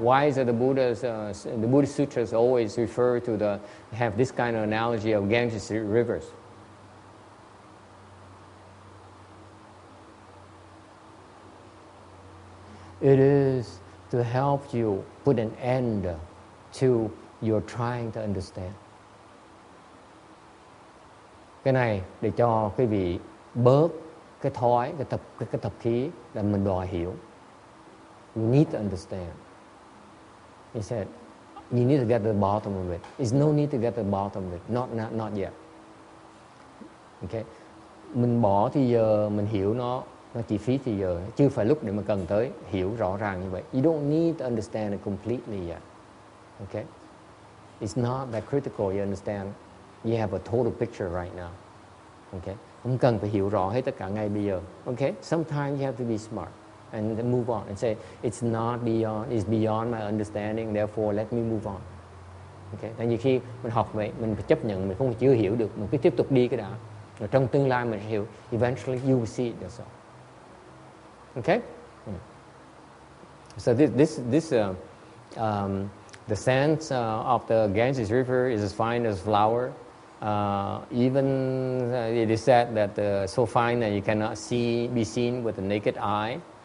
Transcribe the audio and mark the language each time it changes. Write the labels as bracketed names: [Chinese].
[English] Why is it the Buddhist sutras always refer to have this kind of analogy of Ganges rivers? It is to help you put an end to your trying to understand. [Vietnamese] Cái này để cho quý vị bớt cái thói, cái tập khí là mình đòi hiểu. [English] You need to understand. He said, you need to get to the bottom of it. There's no need to get to the bottom of it. Not yet. Okay. [Vietnamese] Mình bỏ thì giờ mình hiểu nó chỉ phí thì giờ, chưa phải lúc để mà cần tới hiểu rõ ràng như vậy. [English] You don't need to understand it completely yet. Okay. It's not that critical. You understand? You have a total picture right now. Okay. [Vietnamese] Không cần phải hiểu rõ hết tất cả ngay bây giờ. Okay. [English] Sometimes you have to be smart and then move on and say it's not beyond, it's beyond my understanding. Therefore, let me move on. Okay. [Vietnamese] Tại vì khi mình học vậy, mình phải chấp nhận mình không chưa hiểu được, mình cứ tiếp tục đi cái đã. Rồi trong tương lai mình sẽ hiểu. [English] Eventually, you will see it yourself. Okay. So the sands of the Ganges River is as fine as flower. Even it is said that so fine that you cannot be seen with the naked eye.